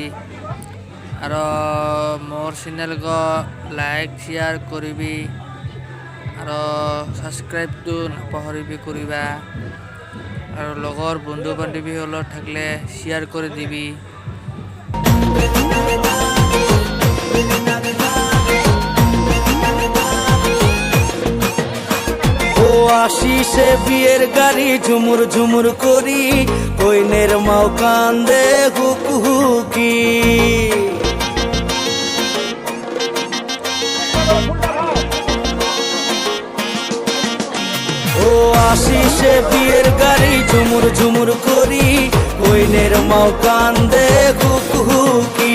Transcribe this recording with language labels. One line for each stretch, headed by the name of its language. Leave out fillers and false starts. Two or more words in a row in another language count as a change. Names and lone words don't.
Assamese: আৰু মোৰ চেনেলক
English: like share
Assamese: কৰিবি আৰু ছাবস্ক্ৰাইবটো নাপাহৰিবি কৰিবা। আৰু লগৰ বন্ধু বান্ধৱীসকলৰ থাকিলে শ্বেয়াৰ কৰি দিবি।
Rangpuri: আশিসে বিয়ের গাড়ি ঝুমুর ঝুমুর করি, কইনের মাও কান্দে হুকি। ও আশিসে বিয়ের গাড়ি ঝুমুর ঝুমুর করি, কইনের মাও কান্দে হুকি।